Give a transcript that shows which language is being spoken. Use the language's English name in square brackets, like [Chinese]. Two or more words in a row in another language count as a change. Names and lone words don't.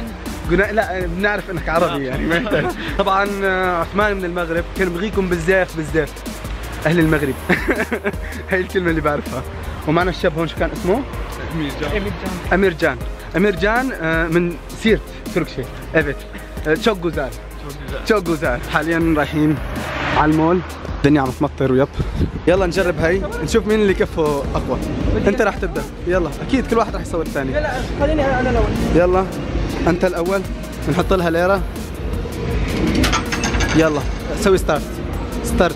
[Arabic] لا بنعرف انك عربي يعني ما يحتاج. طبعا عثمان من المغرب، كان بغيكم بزاف اهل المغرب. هي الكلمه اللي بعرفها. ومعنا الشاب هون، شو كان اسمه؟ امير جان من سيرت تركشي. [Turkish] evet. çok güzel. [Arabic] حاليا رايحين على المول، الدنيا عم تمطر ويب. يلا نجرب هاي، نشوف مين اللي كفه اقوى. انت راح تبدا، يلا اكيد كل واحد راح يصور الثاني. لا خليني انا الاول. يلا انت الاول، نحط لها ليره. يلا سوي ستارت.